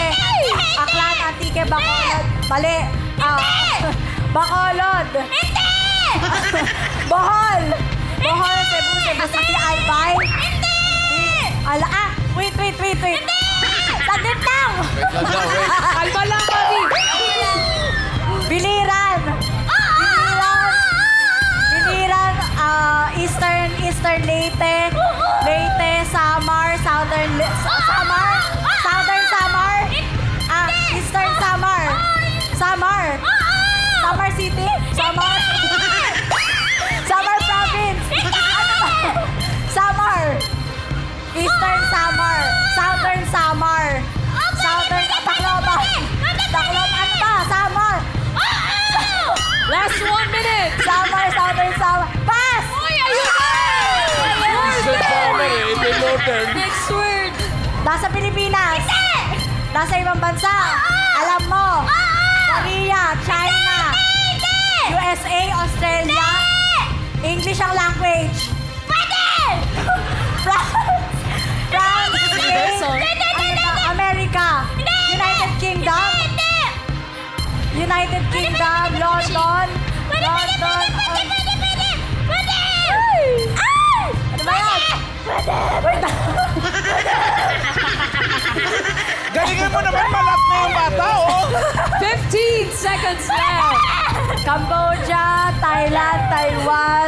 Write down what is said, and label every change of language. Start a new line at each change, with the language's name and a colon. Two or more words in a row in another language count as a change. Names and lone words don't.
Filipino: Aklan, Antique, Bacolod. Mali. Bacolod. Hindi! Bohol. Bohol, Cebu, City, Albay. Hindi! Wait. Saglit lang. Wait lang daw, wait. Kalma lang, Bobby. Biliran. Biliran, Eastern Leyte. Leyte, Samar, Southern Samar. Southern Samar. Eastern Samar. Samar. Samar City. Samar. Samar Province. Samar. Eastern Samar. Southern Samar. Southern Tacloban. Tacloban pa. Samar.
English: Last 1 minute.
Filipino: Samar, Southern Samar. Pass! Uy, ayun na! Eastern Samar eh, hindi Northern.
English: Next word.
Filipino: Nasa Pilipinas. Nasa ibang bansa. Alam mo. Korea, China. USA, Australia. English ang language. France, Spain, America. United Kingdom. United Kingdom, London. London. Ano ba yan? Wait lang. Galingan mo naman, malat na yung bata, oh.
English: 15 seconds left.
Filipino: Cambodia, Thailand, Taiwan.